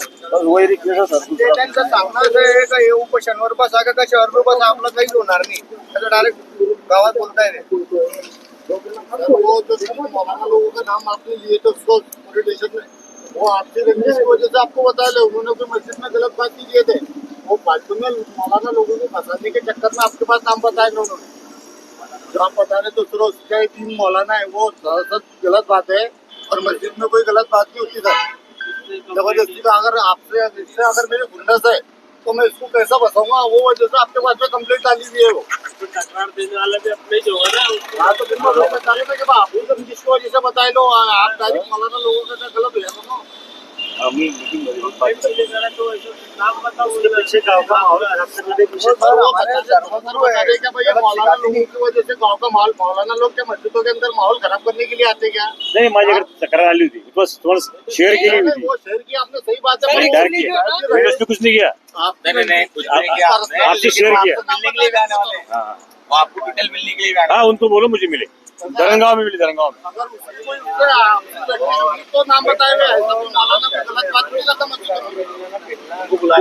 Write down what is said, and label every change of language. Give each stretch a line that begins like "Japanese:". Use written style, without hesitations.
Marathi: त्यांचं सांगणार आहे का हे उपोषणवर बसा का शहर बसा, आपलं काहीच होणार नाही. त्याचं डायरेक्ट गावात बोलताय
Hindi: लोगों का नाम आपने लिए तो पूरे देश में वो आपसी रंजिश की वजह से आपको बताया, उन्होंने कोई मस्जिद में गलत बात की किए थे. वो फालतू में मौलाना लोगों को फंसाने के चक्कर में आपके पास नाम बताया उन्होंने. जो आप बता रहे तो फिर उसके 3 मौलाना है, वो गलत बात है. और मस्जिद में कोई गलत बात नहीं होती सर. जबरदस्ती का अगर आपसे अगर मेरे गुंडस है तो मैं इसको कैसा बताऊंगा. वो वजह से आपके पास में कंप्लेंट डाली हुई है. वो तकरार देने वाला भी अपने जो है ना, हाँ तो फिर मैं बता रहे थे कि आप जिसकी वजह से बताए लो, आप डायरेक्ट मौलाना लोगों का गलत हो जाता ना. पीछे गाँव का माहौल मौलाना लोगों की वजह से गाँव का माहौल, मौलाना लोग क्या मस्जिदों के अंदर माहौल खराब करने के लिए आते क्या?
Marathi: नाही, माझ्याकडे तक्रार आली होती, बस तुम्हाला शेअर केली होती.
Hindi: वो शेयर की आपने, सही बात है. कुछ नहीं किया, आपसे शेयर किया. मिलने के लिए भी आने वाले हैं. वो आपको डिटेल मिलने के लिए भी आने हाँ, उनको बोलो मुझे मिले. धरनगांव में मिली, धरनगांव में। अगर उसकी कोई उससे आपकी घटना होगी तो नाम बताए हुए है, तो मौलाना कोई गलत बात नहीं करता मस्जिद में।